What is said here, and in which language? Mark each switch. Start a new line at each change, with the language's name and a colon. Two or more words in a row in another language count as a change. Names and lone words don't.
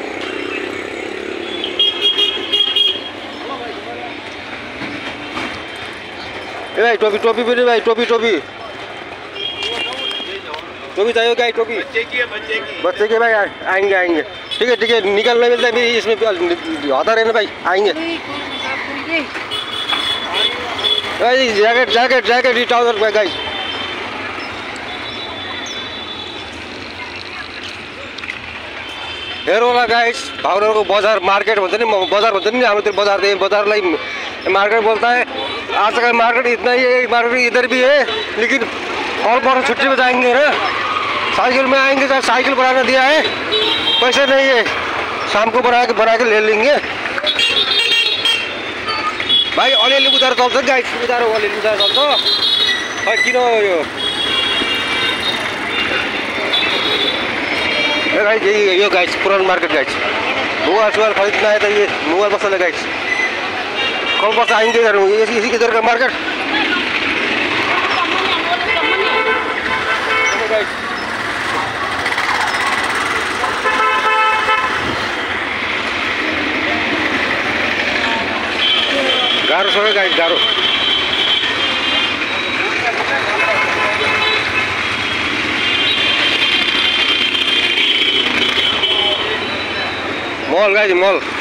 Hindi: भाई टोपी भी नहीं भाई, टोपी चाहिए गाइस, टोपी बच्चे की भाई, आएंगे ठीक है निकल नहीं मिलता है इसमें, आता रहना भाई, आएंगे भाई।
Nepali: जैकेट टाउजर गाइस, हेर होला गाइस, भाउरको बजार मार्केट भन्छ नि, बजार भन्छ नि हाम्रोतिर,
Hindi: बजारलाई मार्केट बोलता है। आज का मार्केट इतना ही है, मार्केट इधर भी है, लेकिन और पर छुट्टी में जाएंगे ना, साइकिल में आएंगे, तो साइकिल बनाना दिया है, पैसे नहीं है, शाम को बना के ले लेंगे भाई।
Nepali: अलिअलि उधार चल्छ गाइस, अलिअलि उधार चल्छ, खै किन यो
Hindi: गाइस, यो गाइस पुरानो मार्केट गाइस, मोबाइल खरीदना है तो ये मोबाइल बस गाइस, कल बस आएंगे इधर का मार्केट
Nepali: गाह्रो छ गाइस, गाह्रो।
Hindi: मॉल गाइस, मॉल